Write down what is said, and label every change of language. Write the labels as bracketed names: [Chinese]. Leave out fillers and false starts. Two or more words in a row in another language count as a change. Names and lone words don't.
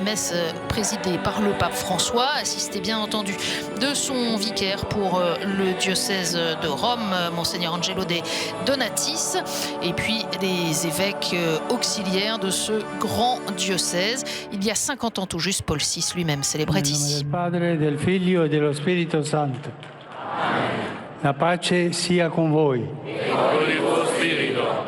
[French] Messe présidée par le pape François, assisté bien entendu de son vicaire pour le diocèse de Rome, Monseigneur Angelo de Donatis, et puis des évêques auxiliaires de ce grand diocèse. Il y a 50 ans tout juste, Paul VI lui-même célébrait ici. [Italian] Nel Padre, del Figlio e dello Spirito Santo. La pace sia con voi. E con il tuo spirito.